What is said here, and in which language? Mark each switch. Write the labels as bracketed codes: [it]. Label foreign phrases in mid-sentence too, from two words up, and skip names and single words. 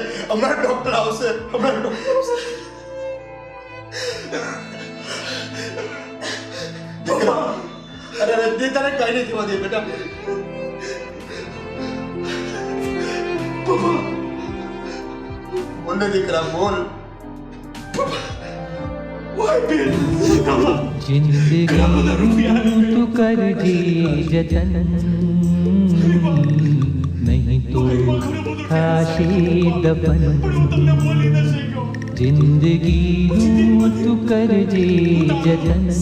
[gu] હમણાં ડોક્ટર આવશે, હમણાં ડોક્ટર આવશે. દીકરા, અરે રજની, તને કઈ નહીં થવા દે બેટા. બોલ ને દીકરા, બોલ. [hi] जिंदगी तू कर जी जतन नहीं तो खाशी दफन जिंदगी तू कर जी जतन